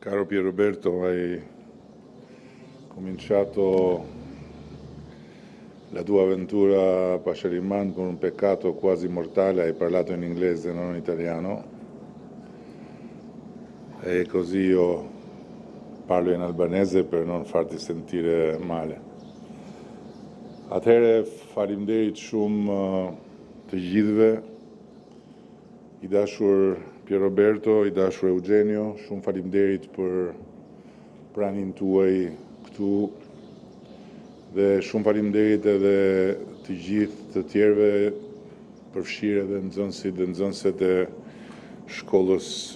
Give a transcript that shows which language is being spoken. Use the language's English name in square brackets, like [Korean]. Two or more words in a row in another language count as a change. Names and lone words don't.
[Italian] Caro Pier Roberto, hai cominciato la tua avventura a Pashariman con un peccato quasi mortale, hai parlato in inglese, non in italiano, e così io parlo in albanese per non farti sentire male. [Albanian] Atëherë, faleminderit shumë të gjithëve, i dashur Pier Roberto, i dashur Eugenio, shumë faleminderit për pranin tuaj këtu dhe shumë faleminderit edhe të gjithë të tjerëve, përfshirë edhe nxënësit dhe nxënëset e shkollës